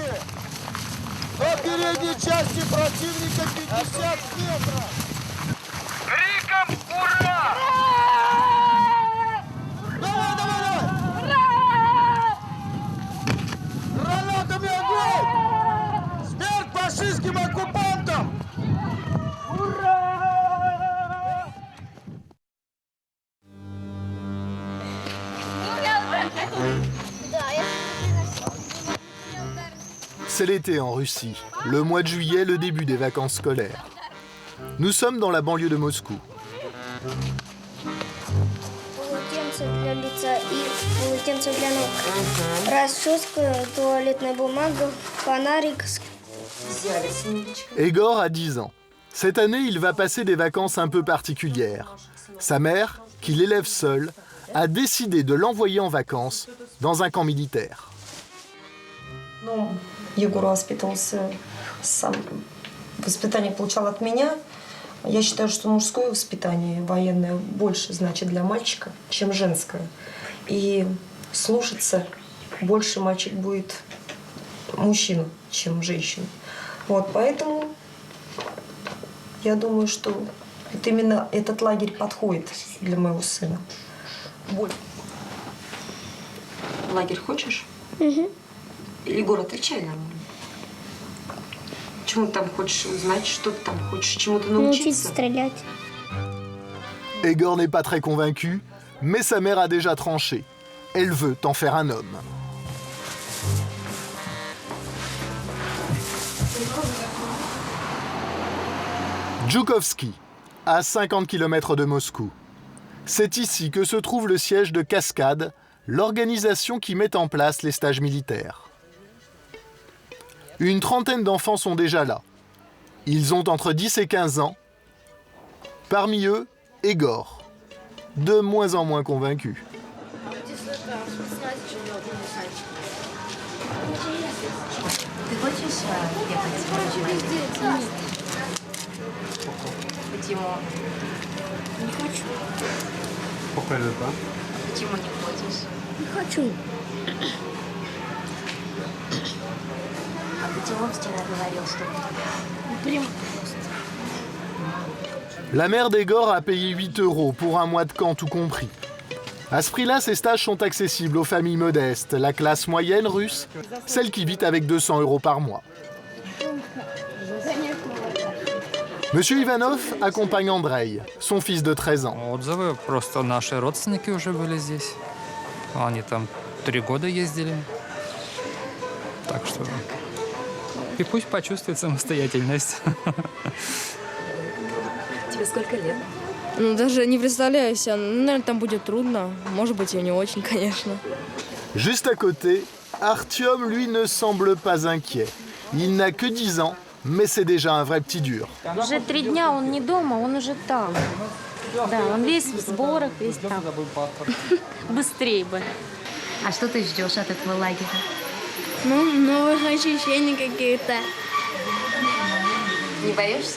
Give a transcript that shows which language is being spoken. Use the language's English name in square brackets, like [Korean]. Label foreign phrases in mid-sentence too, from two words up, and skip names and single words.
[Russian] По передней части противника 50 метров! Криком «Ура!» Давай, давай, давай! Гранатами огонь! Смерть фашистским оккупантам! [French] C'est l'été en Russie, le mois de juillet, le début des vacances scolaires. Nous sommes dans la banlieue de Moscou. [Russian] Полотенце для лица и полотенце для ног. Расческа, туалетная бумага, фонарик. [French] Egor a 10 ans. Cette année, il va passer des vacances un peu particulières. Sa mère, qui l'élève seule, a décidé de l'envoyer en vacances dans un camp militaire. [Russian] Ну, Егор воспитывался сам. Воспитание получал от меня. Я считаю, что мужское воспитание военное больше значит для мальчика, чем женское. И слушаться больше мальчик будет мужчину, чем женщину. Вот, поэтому я думаю, что вот именно этот лагерь подходит для моего сына. Лагерь хочешь? Угу. Егор, отвечай нам. Чему ты там хочешь узнать, что ты там хочешь, чему-то Научиться научиться? стрелять. [French] Egor n'est pas très convaincu, mais sa mère a déjà tranché. Elle veut en faire un homme. Djoukovski, à 50 km de Moscou. C'est ici que se trouve le siège de Cascade, l'organisation qui met en place les stages militaires. Une trentaine d'enfants sont déjà là. Ils ont entre 10 et 15 ans. Parmi eux, Egor, de moins en moins convaincu. [Russian] Ты хочешь ехать в лагерь? Почему? Не хочу. Почему не хочешь? Не хочу. А почему вчера говорил, что Прям. [French] La mère d'Egor a payé 8 € pour un mois de camp tout compris. À ce prix-là, ces stages sont accessibles aux familles modestes, la classe moyenne russe, celle qui vit avec 200 € par mois. Monsieur Ivanov accompagne Andrei, son fils de 13 ans. [Russian] Отзывы, просто наши родственники уже были здесь. Они там 3 года ездили. Так что... И пусть почувствует самостоятельность. Тебе сколько лет? Ну, даже не представляю себе. Ну, наверное, там будет трудно. Может быть, и не очень, конечно. [French] Juste à côté, Artyom, lui, ne semble pas inquiet. Il n'a que 10 ans, mais c'est déjà un vrai petit dur. [Russian] Уже 3 дня он не дома, он уже там. Да, он весь в сборах, весь там. Быстрее бы. А что ты ждешь от этого лагеря? Ну, новых ощущений каких-то. Не боишься?